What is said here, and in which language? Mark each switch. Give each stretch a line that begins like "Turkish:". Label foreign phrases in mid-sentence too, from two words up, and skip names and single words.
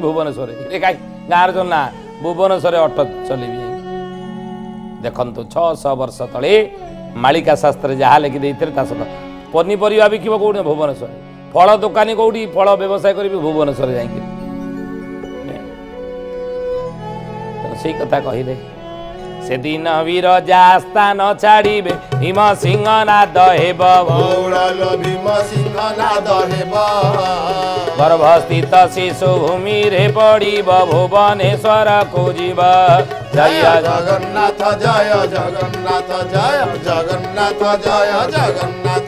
Odia: ଭୁବନେଶ୍ୱରରେ ଏ କାହିଁ ଗାଁରେ ଚଲ ନା ଭୁବନେଶ୍ୱରରେ ଅଟୋ ଚଲେଇବି ଯାଇକି ଦେଖନ୍ତୁ 600 ବର୍ଷ ତଳେ ମାଳିକା ଶାସ୍ତ୍ରରେ ଯାହା ଲେଖି ଦେଇଥିଲେ ତା ସହିତ ପନିପରିବା ବିକିବ କେଉଁଠି ଭୁବନେଶ୍ୱରରେ ଫଳ ଦୋକାନୀ କେଉଁଠି ଫଳ ବ୍ୟବସାୟ କରିବି ଭୁବନେଶ୍ୱରରେ ଯାଇକି ସେ କଥା କହଲେ ସେ ଦିନ ବିରଜା ସ୍ଥାନ ଛାଡ଼ିବେ ଭୀମ ସିଂହ ନାଦ ହେବ ବୌଡ଼ାଲୋ ଭୀମ ସିଂହ ନାଦ ହେବ ଗର୍ଭସ୍ଥିତ ଶିଶୁ ଭୂମି ରେ ପଡ଼ିବ ଭୁବନେଶ୍ୱର ଖୋଜିବ ଜୟ ଜଗନ୍ନାଥ ଜୟ ଜଗନ୍ନାଥ ଜୟ ଜଗନ୍ନାଥ ଜୟ ଜଗନ୍ନାଥ